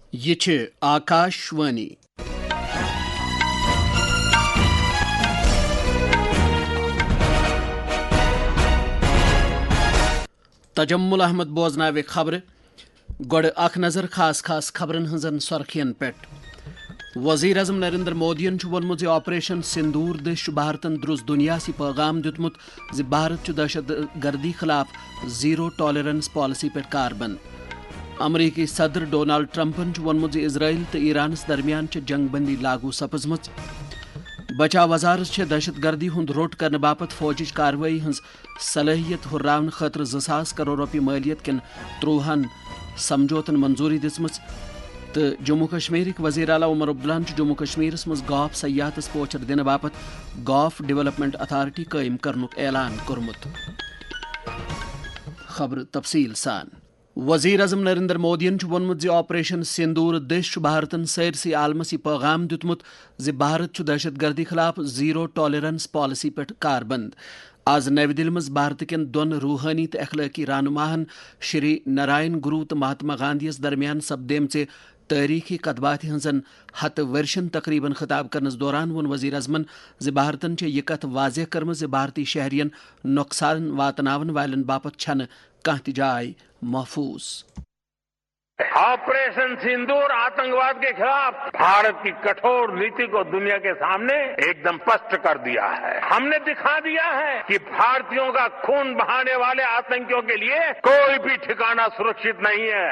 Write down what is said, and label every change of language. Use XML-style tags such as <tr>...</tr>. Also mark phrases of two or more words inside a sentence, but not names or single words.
<ks>یہ چھ آکاشوانی تجمل احمد بوزناو خبر گوڑ اخ نظر خاص خبرن ہنزن سرخین پیٹ وزیر اعظم نریندر مودین وونمت آپریشن سندور دش بھارتن درست دنیا سی پیغام دیتمت زِ بھارت دہشت گردی خلاف زیرو ٹالرنس پالیسی پہ کاربند امریکی صدر ڈونالڈ ٹرمپن وونمت اسرائیل تو ایرانس درمیان جنگ بندی لاگو سپزم بچا وزارت دہشت گردی ہند روٹ کرنے باپت فوجچ کاروٲیی ہز صلاحیت ہُرراون خاطر 2,000 کروڑ روپیہ مالیت کن 30 سمجھوتن منظوری دِژمٕژ تو جموں کشمیر وزیر اعلیٰ عمر عبداللہ جموں کشمیرس مز گاف سیاحتس پوچھر دن باپت گاف ڈیولپمنٹ اتھارٹی قائم کرنک اعلان کورمت خبر تفصیل سان وزیر اعظم نریندر مودین وونمت آپریشن سندور دش بھارتن سٲرسٕے عالمس یہ پیغام دیتمت زِ بھارت دہشت گردی خلاف زیرو ٹالرنس پالیسی پہ کاربند آز نئی دل مز بھارت کن دون روحانی تو اخلاقی رہنماہن شری نارائن گرو تو مہاتما گاندھیس درمیان سپدیمژ تاریخی کتبات ہنزن 100 ورشن تقریباً خطاب کرنس دوران وون وزیر اعظمن زِ بھارتن یہ کت واضح کرم زِ بھارتی شہرین نقصان واتناون والن باپت چھن کانٛہہ تہِ جاے محفوظ</ks> <hi>ऑपरेशन सिंदूर आतंकवाद के ख़िलाफ़ भारत की कठोर नीति को दुनिया के सामने एकदम स्पष्ट कर दिया है. हमने दिखा दिया है कि भारतीयों का ख़ून बहाने वाले आतंकियों के लिए कोई भी ठिकाना सुरक्षित नहीं है.</hi>